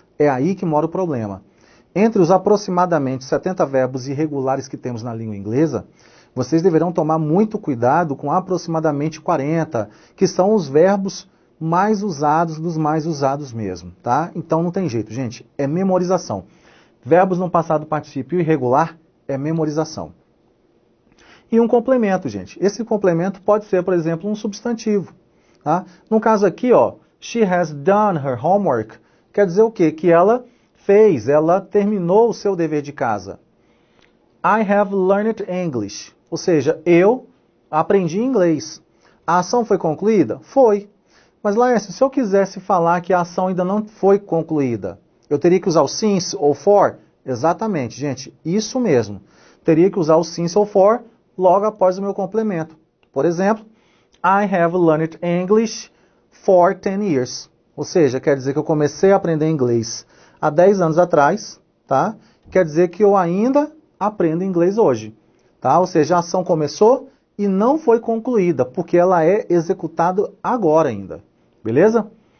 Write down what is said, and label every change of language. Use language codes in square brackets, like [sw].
[pt] É aí que mora o problema. Entre os aproximadamente 70 verbos irregulares que temos na língua inglesa, vocês deverão tomar muito cuidado com aproximadamente 40, que são os verbos mais usados dos mais usados mesmo, tá? Então não tem jeito, gente, é memorização. Verbos no passado particípio irregular é memorização. E um complemento, gente. Esse complemento pode ser, por exemplo, um substantivo. Tá? No caso aqui, ó, [en] she has done her homework, [pt] quer dizer o quê? Que ela fez, ela terminou o seu dever de casa. [en] I have learned English, [pt] ou seja, eu aprendi inglês. A ação foi concluída? Foi. Mas, Laércio, se eu quisesse falar que a ação ainda não foi concluída, eu teria que usar o since ou for? Exatamente, gente, isso mesmo. Teria que usar o since ou for logo após o meu complemento. Por exemplo, [en] I have learned English for 10 years. [pt] Ou seja, quer dizer que eu comecei a aprender inglês há 10 anos atrás, tá? Quer dizer que eu ainda aprendo inglês hoje, tá? Ou seja, a ação começou e não foi concluída, porque ela é executada agora ainda. Beleza?